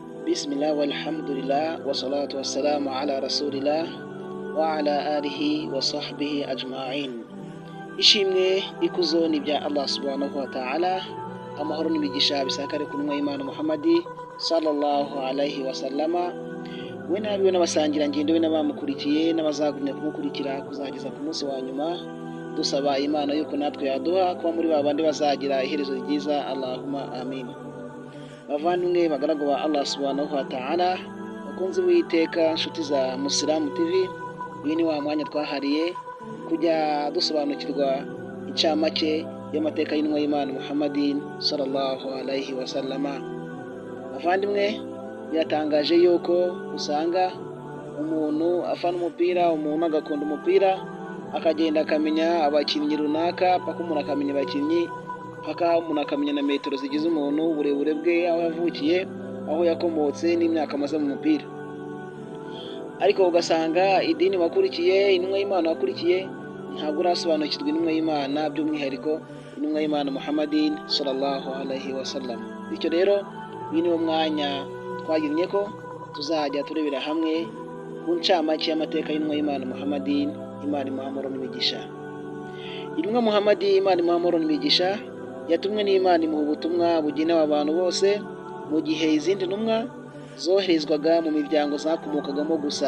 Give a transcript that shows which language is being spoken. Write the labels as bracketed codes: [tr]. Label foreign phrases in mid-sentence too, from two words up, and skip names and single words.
[ar] بسم الله والحمد لله والصلاة والسلام على رسول الله وعلى آله وصحبه أجمعين. [rw] Ishimwe ikuzo ni bya Allah [ar] سبحانه وتعالى, [rw] amahoro n'imigisha bisakare ku ntumwa y'Imana Muhammadi [ar] صلى الله عليه وسلم, [rw] we nabiwe n'abasangira ngendo we n'abamukurikiye n'abazagumya kumukurikira kuzageza ku munsi wa nyuma, dusaba Imana yuko natwe yaduha kuba muri babandi bazagira iherezo ryiza. [ar] اللهم آمين. [rw] Bavandimwe bagaragu ba Allah [ar] سبحانه وتعالى, [rw] bakunzi b'Uwiteka, nshuti za Musilamu TV, uyu ni wa mwanya twahariye kujya dusobanukirwa incamake y'amateka y'intumwa y'Imana Muhammadin [ar] صلى الله عليه وسلم. [rw] Bavandimwe, biratangaje yuko usanga umuntu afana umupira, umuntu agakunda umupira, akagenda akamenya abakinnyi runaka, paka umuntu akamenya abakinnyi, paka umuntu akamenya na metero zigize umuntu, uburebure bwe, aho yavukiye, aho yakomotse, n'imyaka amaze mu mupira. Ariko ugasanga idini wakurikiye, intumwa y'Imana wakurikiye, ntabwo urasobanukirwa intumwa y'Imana, by'umwihariko intumwa y'Imana Muhammadin [ar] صلى الله عليه وسلم. [rw] Bityo rero uyu ni wo mwanya twagiranye ko tuzajya turebera hamwe ku ncamake y'amateka y'intumwa y'Imana Muhammadin, Imana imuha amahoro n'imigisha. Intumwa Muhammadin, Imana imuha amahoro n'imigisha, yatumwe n'Imana imuha ubutumwa bugenewe abantu bose, mu gihe izindi ntumwa zoherezwaga mu miryango zakomokagamo gusa.